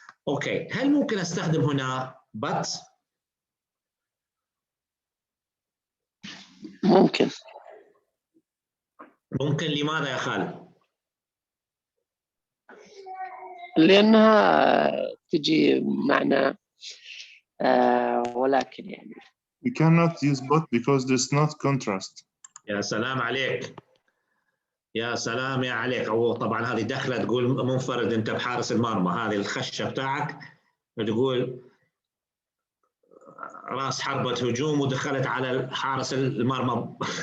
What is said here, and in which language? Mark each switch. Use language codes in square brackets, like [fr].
[ar] Okay, هل ممكن أستخدم هنا but؟ ممكن. لماذا يا خالد؟ لأنها تجي معنى ولكن يعني. [en] We cannot use but because there's not contrast. [ar] يا سلام عليك. أو طبعا هذه دخلة تقول منفرد أنت بحارس المرمى، هذه الخشة بتاعك تقول راس حربة هجوم ودخلت على حارس المرمى.